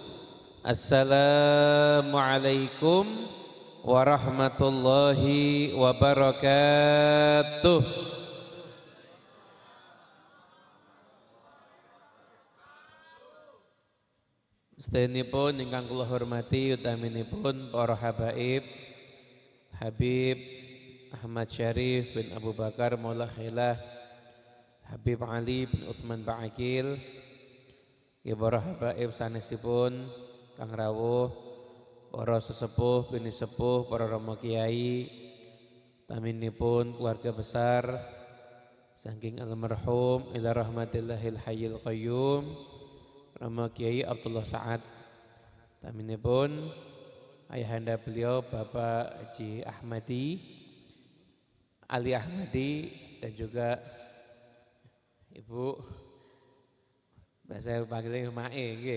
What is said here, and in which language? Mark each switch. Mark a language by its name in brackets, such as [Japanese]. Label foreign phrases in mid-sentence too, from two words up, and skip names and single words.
[Arabic] السلام عليكم ورحمة الله وبركاته. [Javanese] Sedayanipun ingkang kula hormati utaminipun para habaib Habib Ahmad Syarif bin Abu Bakar Maula Khilah, Habib Ali bin Utsman Ba'akil, ya para habaib sanesipun Kang Rawuh, para sesepuh bini sepuh, para rama kiai, taminipun [Indonesian] keluarga besar [Javanese] saking almarhum [Arabic] إلى رحمة الله الحي القيوم [Javanese] Rama Kiai Abdullah Sa'ad, taminipun [Indonesian] ayahanda beliau [Javanese] Bapak Haji Ahmadi, Ali Ahmadi, [Indonesian] dan juga Ibu bahasa panggilnya [Javanese] Mae nggih.